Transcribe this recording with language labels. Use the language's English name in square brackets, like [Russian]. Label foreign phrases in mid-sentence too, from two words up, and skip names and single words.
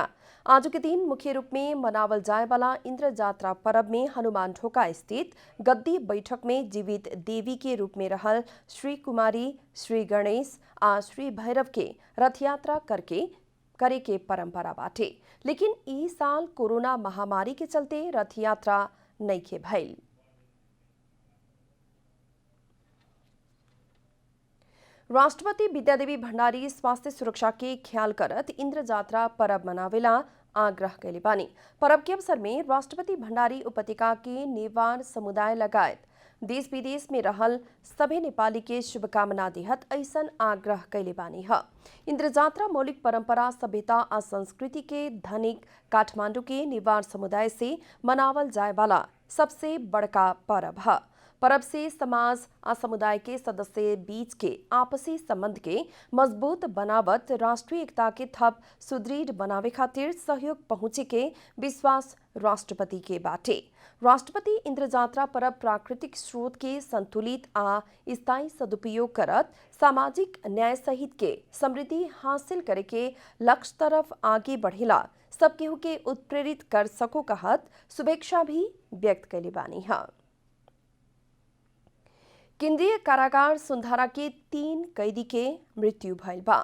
[Bhojpuri] आज के दिन मुख्य रूप में मनावल जाए वाला इंद्र जात्रा पर्व में हनुमान ढोका स्थित गद्दी बैठक में जीवित देवी के रूप में रहल श्री कुमारी, श्री गणेश आ श्री भैरव के रथ यात्रा करे के परंपरा बाटे। लेकिन ई साल कोरोना महामारी के चलते रथ यात्रा नइखे भइल। राष्ट्रपति विद्यादेवी भंडारी स्वास्थ्य सुरक्षा के ख्याल करत इंद्र जात्रा पर्व मनावेला आग्रह कैले बानी। पर्व के अवसर में राष्ट्रपति भंडारी उपत्यका के नेवार समुदाय लगायत देश विदेश में रहल सभे नेपाली के शुभकामना देहत ऐसन आग्रह कैले बानी ह। इंद्र जात्रा मौलिक परंपरा, सभ्यता आ संस्कृति के धनिक काठमांडू के नेवार समुदाय से मनावल जाए वाला सबसे बड़का पर्व ह। पर्व से समाज आ समुदाय के सदस्य बीच के आपसी संबंध के मजबूत बनावत राष्ट्रीय एकता के थप सुदृढ़ बनावे खातिर सहयोग पहुंचे के विश्वास राष्ट्रपति के बाटे। राष्ट्रपति इंद्र जात्रा पर्व प्राकृतिक स्रोत के संतुलित आ स्थायी सदुपयोग करत सामाजिक न्याय सहित के समृद्धि हासिल करे के लक्ष्य तरफ आगे बढ़ेला सब केहू के उत्प्रेरित कर सको कहत शुभेच्छा भी व्यक्त कैले बानी है। केंद्रीय कारागार सुंदरा के 3 कैदी के मृत्यु भइल बा।